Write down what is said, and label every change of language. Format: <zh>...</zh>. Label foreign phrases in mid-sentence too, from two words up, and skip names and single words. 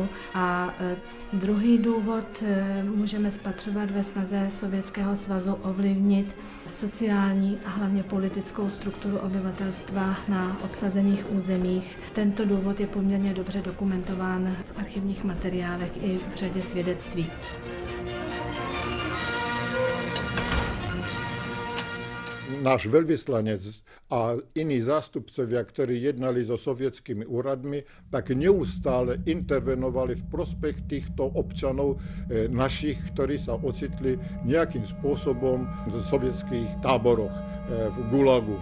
<cs>A druhý důvod můžeme spatřovat ve snaze Sovětského svazu ovlivnit sociální a hlavně politickou strukturu obyvatelstva na obsazených územích. Tento důvod je poměrně dobře dokumentován v archivních materiálech i v řadě svědectví.</cs> <sk>Náš veľvyslanec a iní zástupcovia, ktorí jednali so sovietskými úradmi, tak neustále intervenovali v prospech týchto občanov našich, ktorí sa ocitli nejakým spôsobom v sovietských táboroch v Gulagu.</sk>